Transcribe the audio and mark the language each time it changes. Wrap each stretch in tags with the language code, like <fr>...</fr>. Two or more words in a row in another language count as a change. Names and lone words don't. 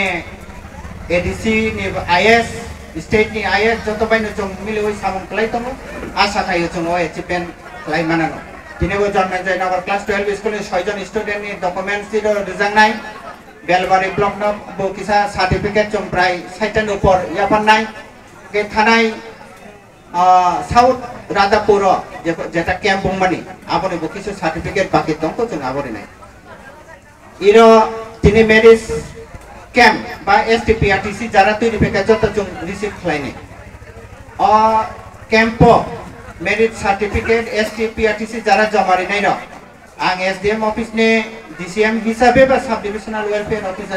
<brx>एडीसी नि आईएस स्टेट नि आईएस जत बायनो जों मिलि सामं खालाय तंगो आशा थायो जों एचिभमेंट खालाय मानानो दिनेबो जन्म जयनगर क्लास 12 स्कूल नि 6 जन स्टूडेंट नि डकुमेंट्स दिरो रिजांनाय बेलबारी ब्लॉक न बोकिसा सर्टिफिकेट जों प्राय 60 ऊपर याफानाय के थानाय साउथ राजापुर जेटा कैंप बुंमानी आपने बुकिसो सर्टिफिकेट बाकी दं तो जों आबोरि नाय इरो तिनि</brx> <en>marriage camp</en> <brx>बा एसटीपीआरटीसी जारा तैरि फेका जत जों रिसीव खालायनाय</brx> <en>camp marriage certificate</en> <brx>एसटीपीआरटीसी जारा जमारिनाय र आं</brx> <en>SDM office</en> <brx>ने डीसीएम हिसाबे बा</brx> <en>sub divisional welfare officer</en>